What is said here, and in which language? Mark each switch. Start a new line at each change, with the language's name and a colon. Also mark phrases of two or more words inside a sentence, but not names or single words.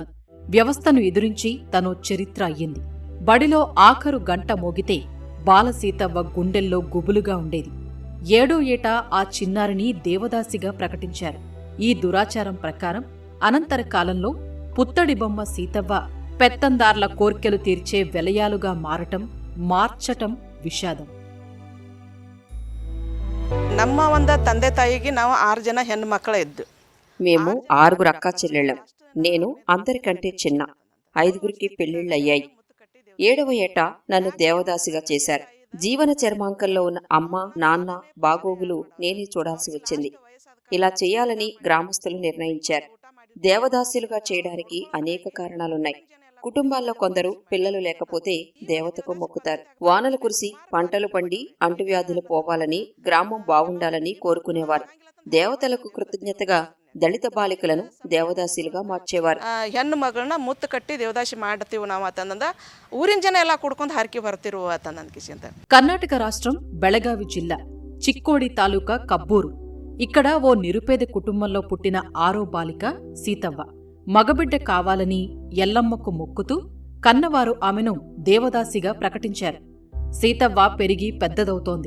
Telugu: వ్యవస్థను ఎదురించి తనో చరిత్ర అయ్యింది. బడిలో ఆఖరు గంట మోగితే బాలసీతవ్వ గుండెల్లో గుబులుగా ఉండేది. 7వ ఏట ఆ చిన్నారిని దేవదాసిగా ప్రకటించారు. ఈ దురాచారం ప్రకారం అనంతర కాలంలో పుత్తడి బొమ్మ సీతవ్వ పెత్తందార్ల కోర్కెలు తీర్చే వెలయాలుగా మార్చటం విషాదం.
Kannada: ನಮ್ಮ ತಂದೆ ತಾಯಿಗೆ ನಾವು 6 ಜನ ಹೆಣ್ಣು ಮಕ್ಕಳು ಇದ್ದು.
Telugu: మేము 6 అక్కా చెల్లెళ్ళం. నేను అందరికంటే చిన్న. 5గురికి పెళ్లిళ్ళయ్యాయి. 7వ ఏట నన్ను దేవదాసిగా చేశారు. జీవన చర్మాంకంలో ఉన్న అమ్మ, నాన్న బాగోగులు నేనే చూడాల్సి వచ్చింది. ఇలా చేయాలని గ్రామస్తులు నిర్ణయించారు. దేవదాసులుగా చేయడానికి అనేక కారణాలున్నాయి. కుటుంబాల్లో కొందరు పిల్లలు లేకపోతే దేవతకు మొక్కుతారు. వానలు కురిసి పంటలు పండి అంటువ్యాధులు పోవాలని, గ్రామం బావుండాలని కోరుకునేవారు. దేవతలకు కృతజ్ఞతగా దళిత బాలికలను దేవదాసీలుగా మార్చేవారు.
Kannada: ಹೆಣ್ಣು ಮಗಳನ್ನ ಮುತ್ತು ಕಟ್ಟಿ ದೇವದಾಸಿ ಮಾಡ್ತೀವಿ ನಾವು ಅಂತಂದ ಊರಿನ ಜನ ಎಲ್ಲ ಕುಡ್ಕೊಂಡು ಹರಕೆ ಬರ್ತಿರು ಅಂತ.
Telugu: కర్ణాటక రాష్ట్రం బెళగావి జిల్లా చిక్కోడి తాలూకా కబ్బూరు. ఇక్కడ ఓ నిరుపేద కుటుంబంలో పుట్టిన 6వ బాలిక సీతవ్వ. మగబిడ్డ కావాలని ఎల్లమ్మకు మొక్కుతూ కన్నవారు ఆమెను దేవదాసిగా ప్రకటించారు. సీతవ్వ పెరిగి పెద్దదవుతోంది.